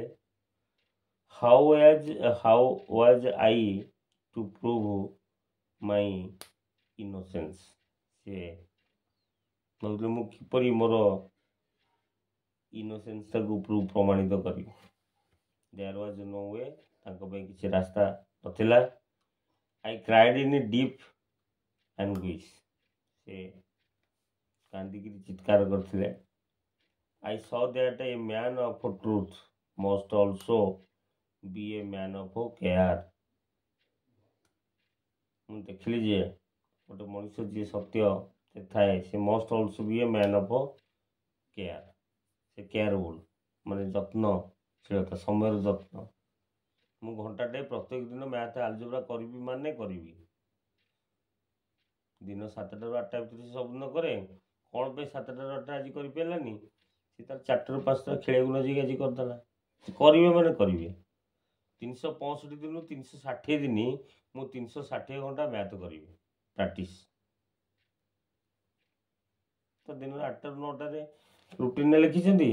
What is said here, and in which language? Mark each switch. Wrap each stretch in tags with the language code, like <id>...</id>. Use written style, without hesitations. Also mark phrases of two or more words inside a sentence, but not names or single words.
<en>How was I to prove my innocence,</en> <or>ସେ ଭାବୁଥିଲେ ମୁଁ କିପରି ମୋର ଇନୋସେନ୍ସଟାକୁ ପ୍ରମାଣିତ କରିବି।</or> <en>There was no way,</en> <or>ତାଙ୍କ ପାଇଁ କିଛି ରାସ୍ତା ନଥିଲା।</or> <en>I cried in deep anguish,</en> <or>ସେ କାନ୍ଦିକିରି ଚିତ୍କାର କରିଥିଲେ।</or> <en>I saw that a man of truth must also be a man of care.</en> <or>ମୁଁ ଦେଖିଲି ଯେ ଗୋଟେ ମଣିଷ ଯିଏ ସତ୍ୟ ଥାଏ, ସେ</or> <en>must also be a man of care,</en> <or>ସେ କେୟାରଫୁଲ୍, ମାନେ ଯତ୍ନଶୀଳତା, ସମୟର ଯତ୍ନ। ମୁଁ ଘଣ୍ଟାଟେ ପ୍ରତ୍ୟେକ ଦିନ</or> <en>math algebra</en> <or>କରିବି ମାନେ କରିବି, ଦିନ 7ଟାରୁ 8ଟା ଭିତରେ ସବୁଦିନ କରେ, कौन पे 7टाରୁ 8ଟା आज କରିପାରିଲାନି ସେ ତାର 4ଟାରୁ 5ଟା ଖେଳିବାକୁ ନ ଯାଇକି ଆଜି କରିଦେଲା। କରିବେ ମାନେ କରିବେ। 365 ଦିନରୁ 360 ଦିନ ମୁଁ 360 ଘଣ୍ଟା ମ୍ୟାଥ୍ କରିବି ପ୍ରାକ୍ଟିସ୍। ତ ଦିନରେ 8ଟାରୁ 9ଟାରେ ରୁଟିନ୍ରେ ଲେଖିଛନ୍ତି।</or>